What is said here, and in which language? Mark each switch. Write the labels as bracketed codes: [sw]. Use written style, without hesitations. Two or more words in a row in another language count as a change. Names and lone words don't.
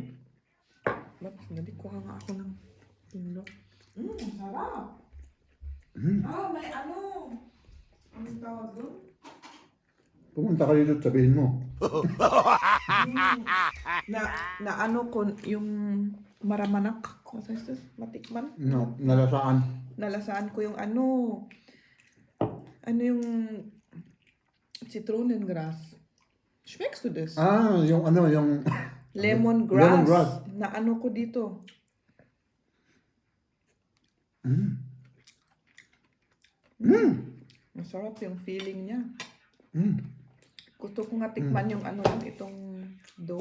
[tl] Ba't hindi kuha nga ako ng tulo. Sarap. May ano. Anong tawag doon? Pumunta ka dito at sabihin mo. Na ano ko, yung maramanak. [en] What is this? [tl] Matikman? No, nalasaan. Nalasaan ko yung ano. Ano yung Zitronengrass. [de] Schmeckst du das? [tl] Yung ano, yung... Lemongrass. Lemongrass. Na ano ko dito. Masarap yung feeling niya. Gusto ko nga tikman yung ano lang, itong dough.